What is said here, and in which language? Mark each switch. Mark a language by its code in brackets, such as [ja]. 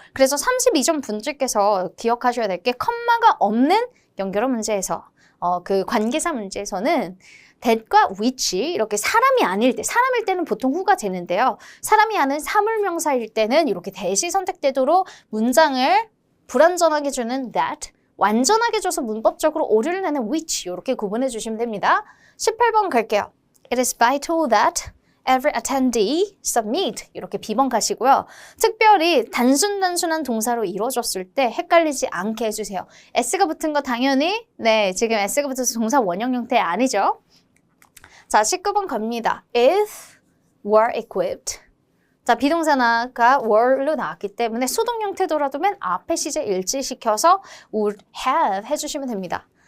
[ko] 그래서 32점 분들께서 기억하셔야 될 게 컴마가 없는 연결어 문제에서 그 관계사 문제에서는 that과 which 이렇게 사람이 아닐 때, 사람일 때는 보통 who가 되는데요. 사람이 아닌 사물명사일 때는 이렇게 that이 선택되도록 문장을 불완전하게 주는 that, 완전하게 줘서 문법적으로 오류를 내는 which 이렇게 구분해 주시면 됩니다. 18번 갈게요. [en] It is vital that every attendee submit 이렇게 B번 가시고요. [ko] 특별히 단순한 동사로 이루어졌을 때 헷갈리지 않게 해주세요. S가 붙은 거 당연히 지금 S가 붙어서 동사 원형 형태 아니죠. 자, 19번 갑니다. If were equipped. 자, 비동사가 were로 나왔기 때문에 수동 형태더라도 맨 앞에 시제 일치시켜서 would have 해주시면 됩니다.